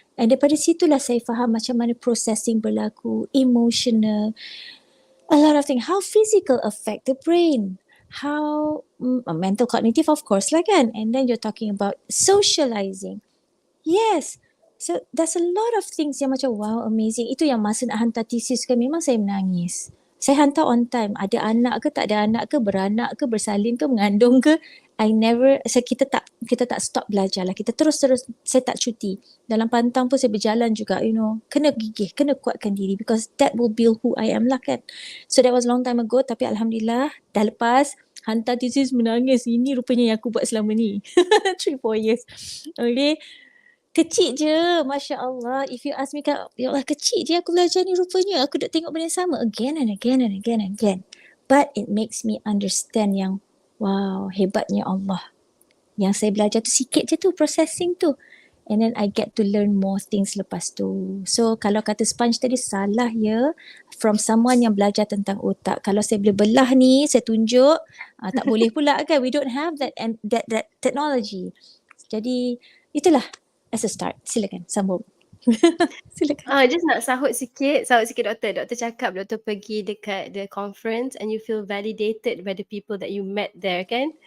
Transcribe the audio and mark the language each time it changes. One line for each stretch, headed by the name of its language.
Malay: And daripada situlah saya faham macam mana processing berlaku,
English: emotional, a lot of things. How physical affect the brain. How mental cognitive of course
Malay: lah kan.
English: And then you're talking about socializing. Yes. So there's a lot of things
Malay: yang macam
English: wow, amazing.
Malay: Itu yang masa nak hantar thesis kan memang saya menangis. Saya hantar
English: on time.
Malay: Ada anak ke tak ada anak ke, beranak ke, bersalin ke, mengandung ke. Kita tak stop belajar lah. Kita terus saya tak cuti. Dalam pantang pun saya berjalan juga, kena gigih, kena kuatkan diri
English: because that will build who I am
Malay: lah kan.
English: So that was long time ago
Malay: tapi alhamdulillah dah lepas hantar thesis menangis. Ini rupanya yang aku buat selama ni.
English: 3-4 years.
Malay: Okay. Kecil je, Masya Allah.
English: If you ask me,
Malay: ya Allah kecil je aku belajar ni rupanya. Aku dah tengok benda yang sama
English: again and again and again
Malay: and again.
English: But it makes me understand
Malay: yang wow, hebatnya Allah. Yang saya belajar tu sikit je tu, processing tu.
English: And then I get to learn more things
Malay: lepas tu. So kalau kata sponge tadi salah ya,
English: from someone
Malay: yang belajar tentang otak. Kalau saya boleh belah ni, saya tunjuk, tak boleh pula kan.
English: We don't have that technology.
Malay: Jadi itulah
English: as a start.
Malay: Silakan sambung. Silakan. Just nak sahut sikit doktor. Doktor cakap doktor pergi dekat
English: the conference and you feel validated by the people that you met there kan?